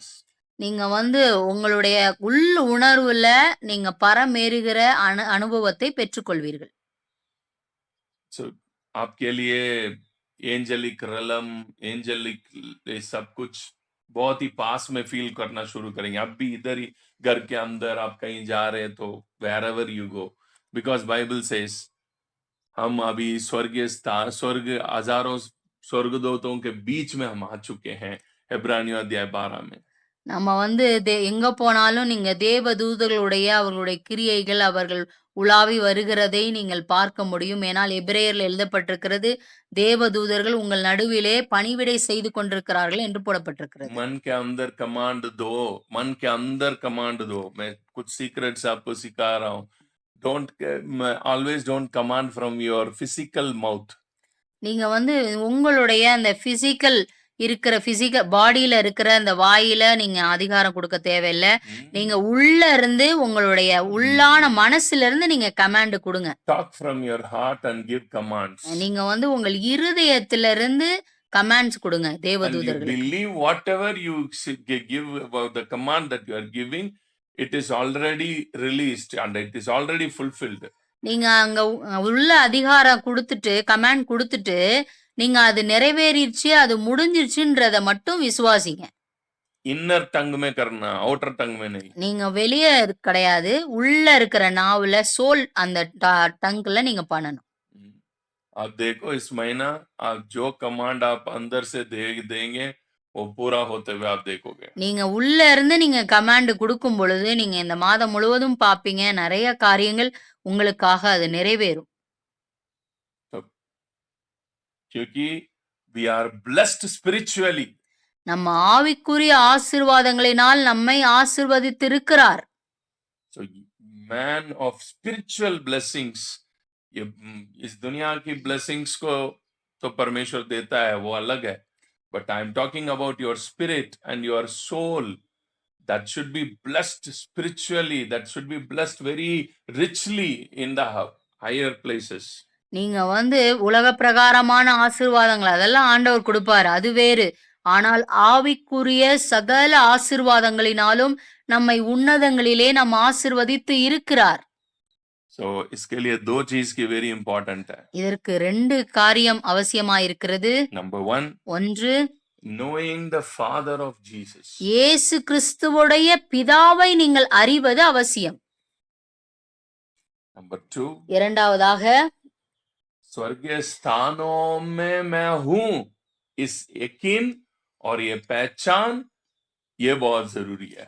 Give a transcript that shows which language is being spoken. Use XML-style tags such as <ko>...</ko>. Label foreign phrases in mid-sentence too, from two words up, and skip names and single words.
<ta>நீங்க வந்து உங்களுடைய உள் உணர்வுல நீங்க பரமேறுகிற அனுபவத்தை பெற்றுக்கொள்வீர்கள்.</ta> <hi>So आपके लिए</hi> <en>angelic realm,</en> <hi>एंजेलिक सब कुछ बहुत ही पास में फील करना शुरू करेंगे. आप भी इधर ही घर के अंदर आप कहीं जा रहे हैं तो</hi> <en>wherever you go, because Bible says</en> <hi>हम अभी स्वर्ग हजारों स्वर्गदूतों के बीच में हम आ चुके हैं इब्रानियों अध्याय 12 में.</hi> <ta>நம்ம வந்து எங்க போனாலும் நீங்க தேவ தூதர்களுடைய அவர்களுடைய கிரியைகள் அவர்கள் உலாவி வருகிறதை நீங்கள் பார்க்க முடியும். ஏனால் எபிரேயர்ல எழுதப்பட்டிருக்கிறது, தேவ தூதர்கள் உங்கள் நடுவிலே பணிவிடை செய்து கொண்டிருக்கிறார்கள் என்று போடப்பட்டிருக்கிறது.</ta> <hi>मन के अंदर कमांड दो, मन के अंदर कमांड दो. मैं कुछ सीक्रेट्स आपको सिखा रहा हूँ.</hi> <en>Always don't command from your physical mouth.</en> <ta>நீங்க வந்து உங்களுடைய அந்த பிசிக்கல் பாடியில இருக்கிற அந்த வாயில நீங்க அதிகாரம் கொடுக்க தேவையில்ல. நீங்க உள்ள இருந்து உங்களுடைய உள்ளான மனசுல இருந்து நீங்க கமாண்ட் கொடுங்க.</ta> <en>Talk from your heart and give commands.</en> <ta>நீங்க வந்து உங்கள் இருதயத்தில இருந்து கமாண்ட்ஸ் கொடுங்க தேவதூதர்களுக்கு.</ta> <en>Believe whatever you give about the command that you are giving, it is already released and it is already fulfilled.</en> <ta>நீங்க அங்க உள்ள அதிகாரம் கொடுத்துட்டு கமாண்ட் கொடுத்துட்டு நீங்க அது நிறைவேறிடுச்சு, அது முடிஞ்சிருச்சுன்றத மட்டும் விசுவாசிங்க.</ta> <en>inner tongue</en> <hi>में करना,</hi> <en>outer tongue</en> <hi>में नहीं.</hi> <ta>நீங்க வெளியே கிடையாது, உள்ள இருக்கிற நாவுல சோல் அந்த டங்க்ல நீங்க பண்ணணும்.</ta> <hi>आप देखो इस महीना आप जो कमांड आप अंदर से देंगे वो पूरा होते हुए आप देखोगे.</hi> <ta>நீங்க உள்ள இருந்து நீங்க கமாண்ட் கொடுக்கும் பொழுது நீங்க இந்த மாதம் முழுவதும் பாப்பீங்க, நிறைய காரியங்கள் உங்களுக்காக அது நிறைவேறும்.</ta> <en>क्योंकि we are blessed spiritually.</en> <ta>நம்ம ஆவிக்குரிய ஆசீர்வாதங்களினால் நம்மை ஆசீர்வதித்திருக்கிறார்.</ta> <en>So man of spiritual blessings,</en> <hi>इस दुनिया की blessings को तो परमेश्वर देता है, वो अलग है.</hi> <en>But I am talking about your spirit and your soul that should be blessed spiritually, that should be blessed very richly in the higher places.</en> <ta>நீங்க வந்து உலக பிரகாரமான ஆசீர்வாதங்கள் அதெல்லாம் ஆண்டவர் கொடுப்பாரு, அது வேறு. ஆனால் ஆவிக்குரிய சகல ஆசீர்வாதங்களினாலும் நம்மை உன்னதங்களிலே நம்ம ஆசீர்வதித்து இருக்கிறார்.</ta> <hi>So इसके लिए दो चीज की</hi> <en>very important</en> <hi>है.</hi> <ta>இதற்கு 2 காரியம் அவசியமா இருக்கிறது.</ta> <en>Number 1,</en> <ta>ஒன்று,</ta> <en>knowing the Father of Jesus.</en> <ta>இயேசு கிறிஸ்துவுடைய பிதாவை நீங்கள் அறிவது அவசியம்.</ta> <en>Number 2,</en> <ta>இரண்டாவதாக</ta> <hi>स्वर्गीय स्थानों में मैं हूं, इस यकीन और ये पहचान ये बहुत जरूरी है.</hi>